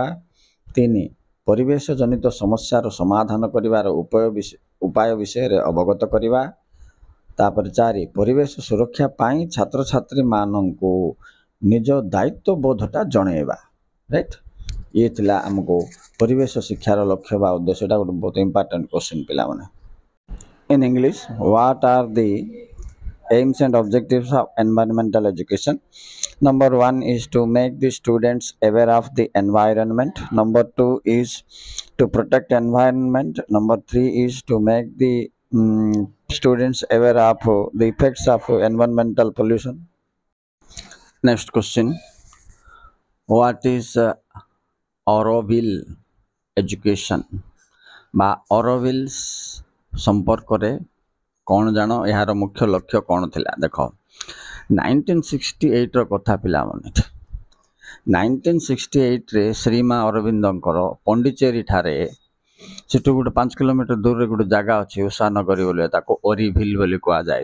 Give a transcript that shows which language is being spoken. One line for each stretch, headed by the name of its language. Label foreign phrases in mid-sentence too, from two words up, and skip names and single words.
Odia: 3, ପରିବେଶ ଜନିତ ସମସ୍ୟାର ସମାଧାନ କରିବାର ଉପାୟ ବିଷୟରେ ଅବଗତ କରିବା। ତାପରେ 4, ପରିବେଶ ସୁରକ୍ଷା ପାଇଁ ଛାତ୍ରଛାତ୍ରୀମାନଙ୍କୁ ନିଜ ଦାୟିତ୍ୱବୋଧଟା ଜଣାଇବା। ରାଇଟ୍, ଇଏ ଥିଲା ଆମକୁ ପରିବେଶ ଶିକ୍ଷାର ଲକ୍ଷ୍ୟ ବା ଉଦ୍ଦେଶ୍ୟ। ଏଟା ଗୋଟେ ବହୁତ
English: important question
Odia: ପିଲାମାନେ।
English: In English, what are the aims and objectives of environmental education? Number 1 is to make the students aware of the environment. Number 2 is to protect environment. Number 3 is to make the students aware of the effects of environmental pollution. Next question, what is Auroville education
Odia: বা Aurovilles ସମ୍ପର୍କରେ କ'ଣ ଜାଣ, ଏହାର ମୁଖ୍ୟ ଲକ୍ଷ୍ୟ କ'ଣ ଥିଲା? ଦେଖ, 1968ର କଥା ପିଲାମାନେ। 1968ରେ ଶ୍ରୀମା ଅରବିନ୍ଦଙ୍କର ପଣ୍ଡିଚେରୀ ଠାରେ ସେଠୁ ଗୋଟେ 5 କିଲୋମିଟର ଦୂରରେ ଗୋଟେ ଜାଗା ଅଛି ଉଷାନଗରୀ ବୋଲି, ତାକୁ ଓରିଭିଲ୍ ବୋଲି କୁହାଯାଏ।